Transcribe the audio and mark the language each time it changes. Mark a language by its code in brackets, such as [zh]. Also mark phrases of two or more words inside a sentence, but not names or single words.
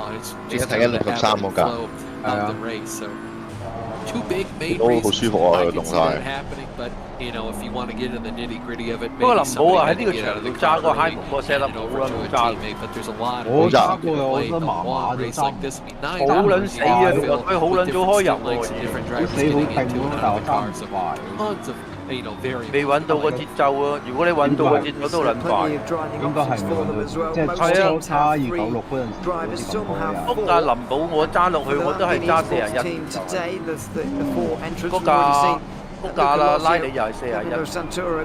[en] And it's just kind of the ebb and flow of the race. So two big main reasons I can see that happening, but if you want to get in the nitty gritty of it, maybe somebody had to get out of the car and hand it over to a teammate. But there's a lot of ways you can play a long race like this. I mean, 9 hours with different stint lengths and different drivers getting into and out of the car. So tons of variants. [yue] 未揾到個節奏啊！如果你揾到個節奏都撚快，應該係冇即係初差296嗰陣時嗰架林寶我揸落去我都係揸41，嗰架啦拉里又係41。